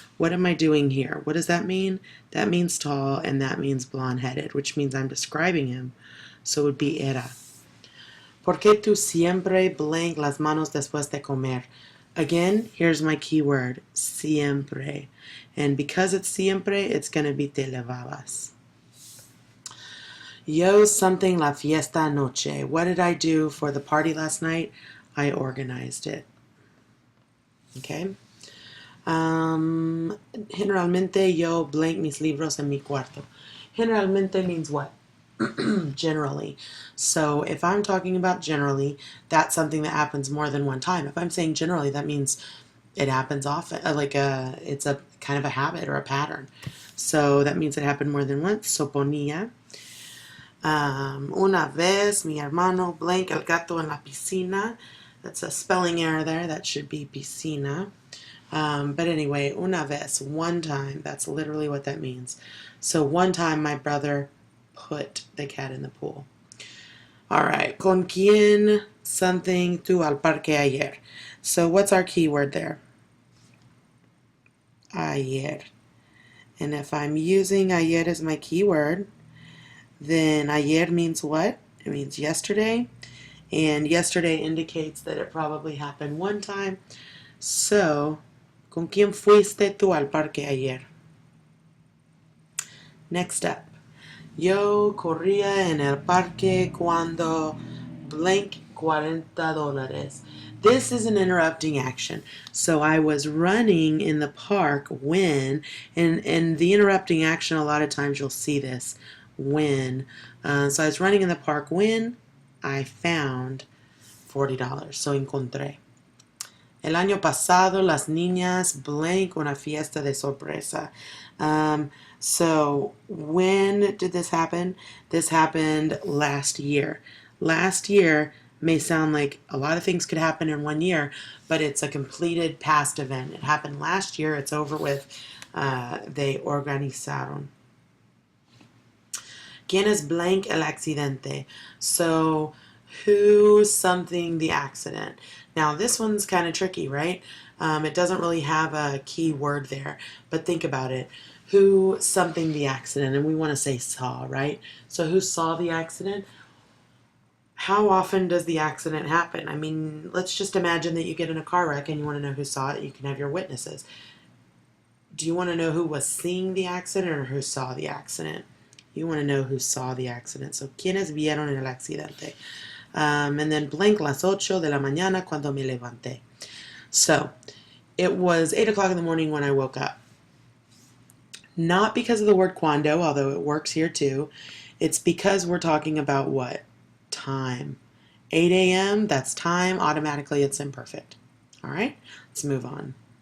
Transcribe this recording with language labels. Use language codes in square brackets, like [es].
[en] What am I doing here? What does that mean? That means tall, and that means blonde-headed, which means I'm describing him. So it would be era. [es] ¿Por qué tú siempre blank las manos después de comer? [en] Again, here's my key word, siempre. And because it's siempre, it's going to be [es] te lavabas. Yo something la fiesta anoche. [en] What did I do for the party last night? I organized it. Okay. [es] Generalmente yo blank mis libros en mi cuarto. [en] Generalmente means what? Generally. So if I'm talking about generally, that's something that happens more than one time. If I'm saying generally, that means it happens often, it's a kind of a habit or a pattern. So that means it happened more than once. So ponía. [es] Una vez mi hermano blank el gato en la piscina. [en] That's a spelling error there. That should be piscina. But anyway, [es] una vez, [en] one time. That's literally what that means. So one time my brother put the cat in the pool. All right. [es] ¿Con quién something tú al parque ayer? [en] So what's our keyword there? Ayer. And if I'm using ayer as my keyword, then ayer means what? It means yesterday. And yesterday indicates that it probably happened one time. [es] So, ¿con quién fuiste tú al parque ayer? [en] Next up. [es] Yo corría en el parque cuando blank $40. [en] This is an interrupting action. So I was running in the park when, and the interrupting action, a lot of times you'll see this, when. So I was running in the park when I found $40. So encontré. [es] El año pasado las niñas blank una fiesta de sorpresa. [en] So when did this happen? This happened last year. Last year may sound like a lot of things could happen in 1 year, but it's a completed past event. It happened last year. It's over with. They organizaron. [es] ¿Quién es blank el accidente? [en] So who something the accident? Now this one's kind of tricky, right? It doesn't really have a key word there, but think about it. Who something the accident? And we want to say saw, right? So who saw the accident? How often does the accident happen? I mean, let's just imagine that you get in a car wreck and you want to know who saw it. You can have your witnesses. Do you want to know who was seeing the accident or who saw the accident? You want to know who saw the accident. [es] So, ¿quiénes vieron el accidente? [en] And then blank [es] las 8 de la mañana cuando me levanté. [en] So, it was 8 o'clock in the morning when I woke up. Not because of the word cuando, although it works here too. It's because we're talking about what? Time. 8 a.m., that's time. Automatically, it's imperfect. All right, let's move on.